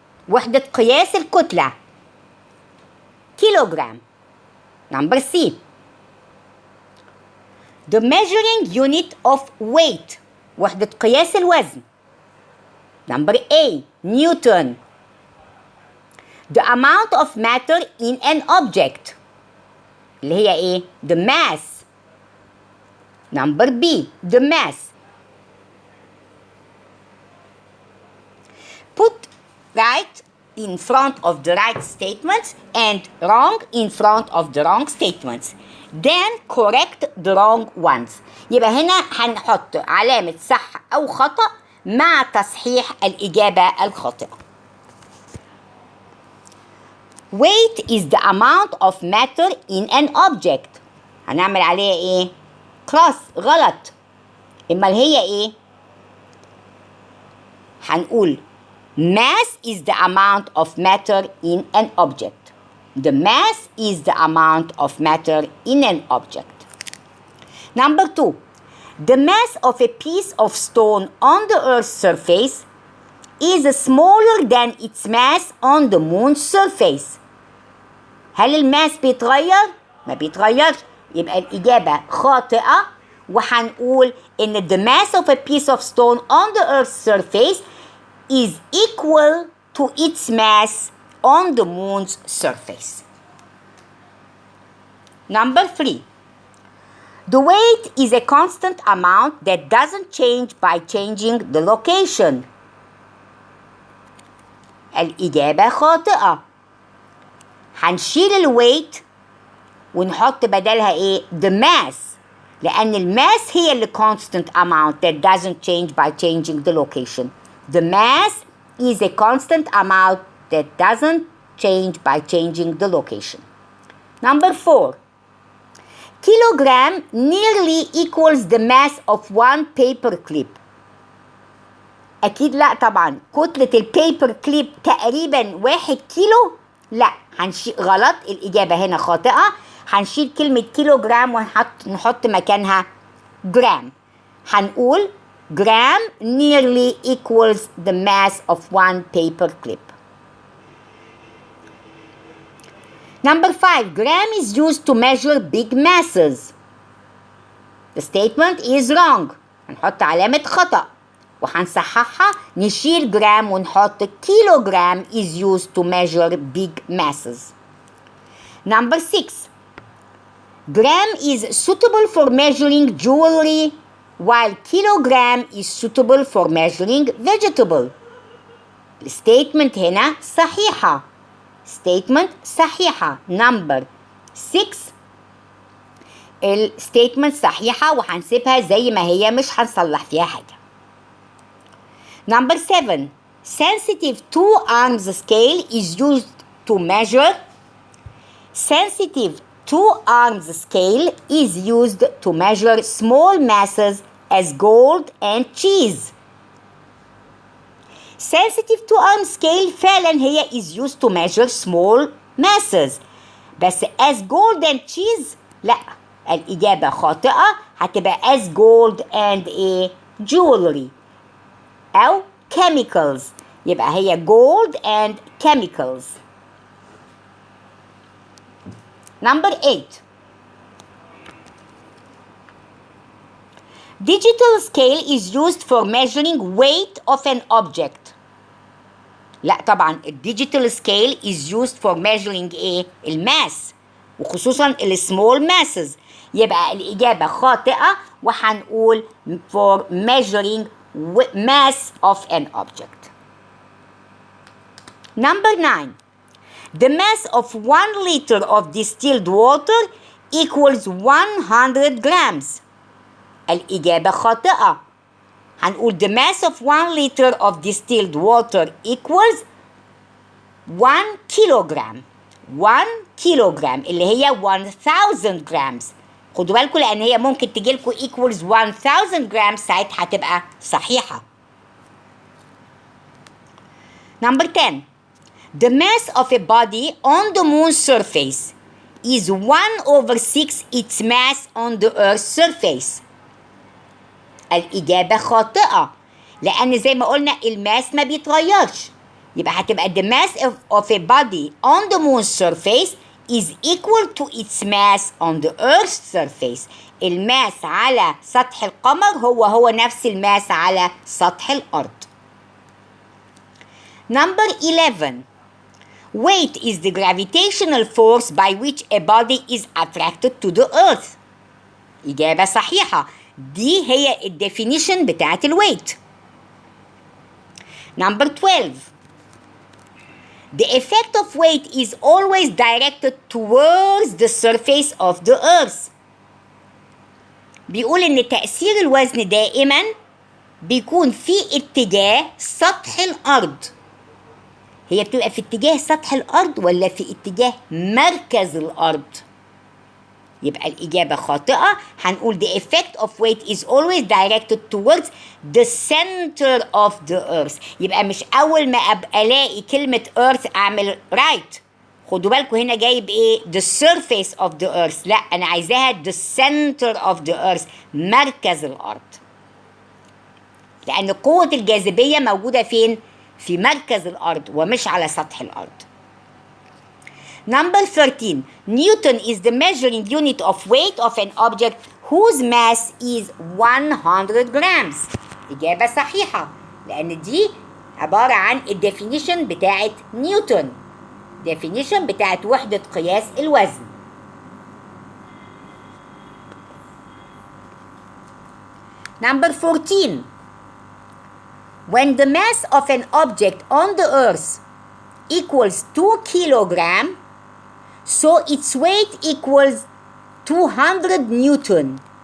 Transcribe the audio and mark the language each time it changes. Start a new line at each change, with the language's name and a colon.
Arabic: وحدة قياس الكتلة.
English: Kilogram. Number C. The measuring unit of weight.
Arabic: وحدة قياس الوزن.
English: Number A. Newton. The amount of matter in an object.
Arabic: اللي هي ايه؟
English: The mass. Number B. The mass. Put right in front of the right statements and wrong in front of the wrong statements. Then correct the wrong ones.
Arabic: يبقى هنا هنحط علامة صح أو خطأ مع تصحيح الإجابة الخاطئة.
English: Weight is the amount of matter in an object.
Arabic: هنعمل عليها ايه؟ cross. غلط. امال هي ايه؟ هنقول
English: mass is the amount of matter in an object. The mass is the amount of matter in an object. Number 2. The mass of a piece of stone on the Earth's surface is smaller than its mass on the moon's surface.
Arabic: هل الماس بيتغير؟ ما بيتغيرش. يبقى الإجابة خاطئة وهنقول إن
English: the mass of a piece of stone on the Earth's surface is equal to its mass on the moon's surface. Number 3. The weight is a constant amount that doesn't change by changing the location.
Arabic: الإجابة خاطئة. هنشيل الويت ونحط بدلها ايه؟
English: the mass.
Arabic: لأن الماس هي اللي
English: constant amount that doesn't change by changing the location. The mass is a constant amount that doesn't change by changing the location. Number 4. Kilogram nearly equals the mass of one paper clip.
Arabic: اكيد لا طبعا. كتلة البيبر كليب تقريبا 1 كيلو، لا هنشيل غلط، الاجابة هنا خاطئة. هنشيل كلمة كيلو جرام ونحط مكانها جرام. هنقول جرام
English: nearly equals the mass of 1 paper clip. Number 5, gram is used to measure big masses. The statement is wrong.
Arabic: هنحط علامة خطأ وهنصححها، نشيل جرام ونحط كيلو جرام
English: is used to measure big masses. Number 6, gram is suitable for measuring jewelry while kilogram is suitable for measuring vegetable.
Arabic: الستيتمنت هنا صحيحة. statement صحيحة. number 6 الستيتمنت صحيحة وهنسيبها زي ما هي، مش هنصلح فيها حاجة.
English: number 7, sensitive 2 arms scale is used to measure. sensitive 2 arms scale is used to measure small masses as gold and cheese. sensitive 2 arm scale
Arabic: فعلا هي
English: is used to measure small masses،
Arabic: بس
English: as gold and cheese
Arabic: لا، الإجابة خاطئة، هتبقى
English: as gold and a jewelry أو chemicals،
Arabic: يبقى هي
English: gold and chemicals. Number 8, digital scale is used for measuring weight of an object.
Arabic: لا طبعا الديجيتال
English: scale is used for measuring
Arabic: ايه؟ الماس، وخصوصا السمول ماسز، يبقى الإجابة خاطئة وهنقول
English: for measuring mass of an object. Number 9, the mass of 1 liter of distilled water equals 100 grams.
Arabic: الإجابة خاطئة. هنقول
English: the mass of 1 liter of distilled water equals 1 kilogram. 1 kilogram
Arabic: اللي هي
English: 1000 grams.
Arabic: خدوا بالكم لأن هي ممكن تجيلكوا
English: equals 1000 grams،
Arabic: ساعتها هتبقى صحيحة.
English: Number 10, the mass of a body on the moon's surface is 1/6 its mass on the earth's surface.
Arabic: الإجابة خاطئة لأن زي ما قلنا الماس ما بيتغيرش، يبقى هتبقى
English: the mass of a body on the moon's surface is equal to its mass on the earth's surface.
Arabic: الماس على سطح القمر هو نفس الماس على سطح الأرض.
English: Number 11, weight is the gravitational force by which a body is attracted to the earth.
Arabic: إجابة صحيحة، دي هي الديفينيشن بتاعت الويت.
English: Number 12, the effect of weight is always directed towards the surface of the earth.
Arabic: بيقول إن تأثير الوزن دائما بيكون في اتجاه سطح الأرض. هي بتبقى في اتجاه سطح الأرض ولا في اتجاه مركز الأرض؟ يبقى الإجابة خاطئة، هنقول
English: the effect of weight is always directed towards the center of the earth.
Arabic: يبقى مش أول ما أبقى ألاقي كلمة earth أعمل right. خدوا بالكم هنا جايب إيه؟
English: the surface of the earth،
Arabic: لا أنا عايزاها
English: the center of the earth،
Arabic: مركز الأرض. لأن قوة الجاذبية موجودة فين؟ في مركز الأرض ومش على سطح الأرض.
English: Number 13, Newton is the measuring unit of weight of an object whose mass is 100 grams.
Arabic: إجابة صحيحة لأن دي عبارة عن الديفينيشن بتاعت نيوتن، definition بتاعت وحدة قياس الوزن.
English: Number 14, when the mass of an object on the earth equals 2 kilogram, so its weight equals 200 newton.